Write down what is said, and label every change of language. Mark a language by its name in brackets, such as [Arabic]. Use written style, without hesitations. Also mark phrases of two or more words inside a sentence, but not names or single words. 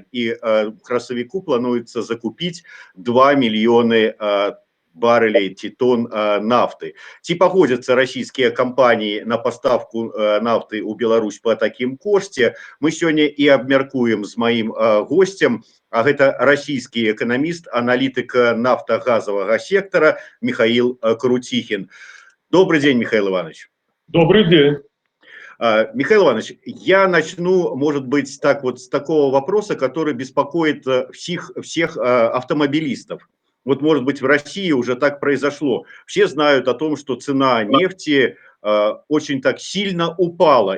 [Belarusian] І красавіку плануецца закупіць 2 мільёны баррелей ці тонн нафты. Ці пагодзяцца расійскія кампаніі на паставку нафты ў Беларусь по такім кошце, мы сёння і абмяркуем з маім госцем, а гэта расійскі эканаміст, аналітык нафтагазавага сектора Михаил Крутихин. [Russian] Добрый день, Михаил Иванович. Добрый день. Михаил Иванович, я начну, может быть, так вот с такого вопроса, который беспокоит всех автомобилистов. Вот, может быть, в России уже так произошло. Все знают о том, что цена нефти очень так сильно упала.